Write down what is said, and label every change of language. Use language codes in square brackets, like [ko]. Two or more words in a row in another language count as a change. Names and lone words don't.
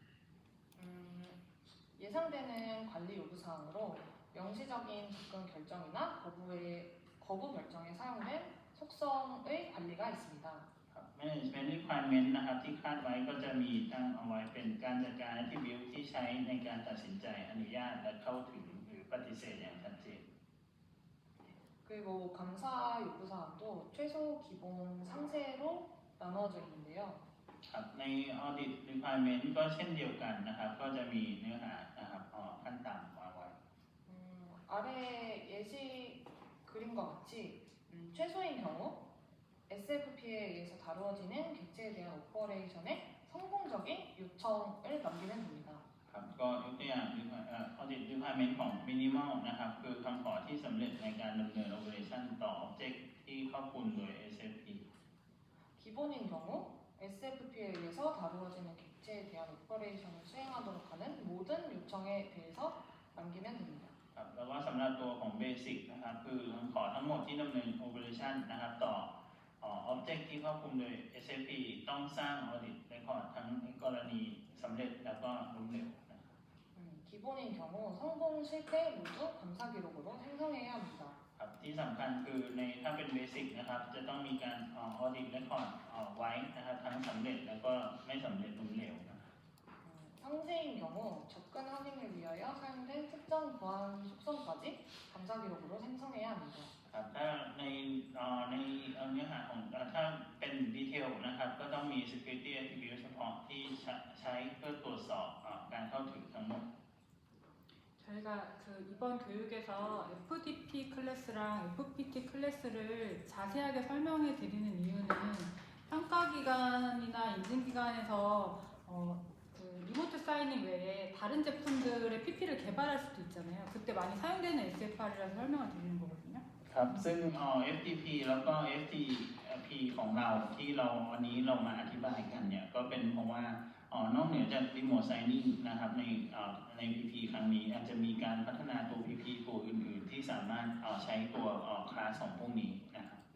[ko] 예상되는 관리 요구사항으로 명시적인 접근 결정이나 거부 결정에 사용된 속성의 관리가 있습니다. [en] management requirement [th] นะครับที่คาดไว้ก็จะมีตั้งเอาไว้เป็นการจัดการ attribute ที่ใช้ในการตัดสินใจอนุญาตและเข้าถึงหรือปฏิเสธอย่างชัดเจน [ko] 그리고 감사 요구사항도 최소 기본 상세로 나누어져 있는데요. [th] ครับใน [en] audit requirement [th] ก็เช่นเดียวกันนะครับก็จะมีเนื้อหานะครับขั้นต่ำวางไว้ [ko] 아래 예시 그림과 같이 최소인 경우 SFP에 의해서 다루어지는 객체에 대한 오퍼레이션의 성공적인 요청을 남기면 됩니다. [th] ครับก็ยกตัวอย่าง [en] audit requirement [th] ของ minimal นะครับคือคำขอที่สำเร็จในการดำเนิน operation ต่อ object ที่ครอบคลุมโดย SFP [ko] 기본인 경우 SFP에 의해서 다루어지는 객체에 대한 오퍼레이션을 수행하도록 하는 모든 요청에 대해서 남기면 됩니다. [th] ครับแล้วก็สำหรับตัวของ basic นะครับคือคำขอทั้งหมดที่ดำเนิน operation นะครับต่อobject ที่ครอบคลุมโดย SFP ต้องสร้าง [en] audit record [th] ทั้งกรณีสำเร็จแล้วก็ล้มเหลว [ko] 기본인 경우 성공 실패 모두 감사 기록으로 생성해야 합니다. [th] ครับที่สำคัญคือในถ้าเป็น basic นะครับจะต้องมีการ [en] audit record [th] ไว้นะครับทั้งสำเร็จแล้วก็ไม่สำเร็จล้มเหลว [ko] 상세인 경우 접근 확인을 위하여 사용된 특정 보안 속성까지 감사 기록으로 생성해야 합니다. [th] ครับถ้าในเนื้อหาของถ้าเป็นดีเทลนะครับก็ต้องมี [en] security attribute [th] เฉพาะที่ใช้เพื่อตรวจสอบการเข้าถึงทั้งหมด [ko] 저희가 그 이번 교육에서 FDP 클래스랑 FPT 클래스를 자세하게 설명해 드리는 이유는 평가 기관이나 인증 기관에서 그 [en] remote signing [ko] 외에 다른 제품들의 PP를 개발할 수도 있잖아요. 그때 많이 사용되는 SFR이라서 설명을 드리는 거거든요. [th] ครับซึ่งFTP แล้วก็ FTP ของเราที่วันนี้เรามาอธิบายกันเนี่ยก็เป็นเพราะว่านอกเหนือจาก [en] Remote Signing [th] นะครับใน PP ครั้งนี้อาจจะมีการพัฒนาตัว PP ตัวอื่นๆที่สามารถใช้ตัวคลาสของพวกนี้นะครับได้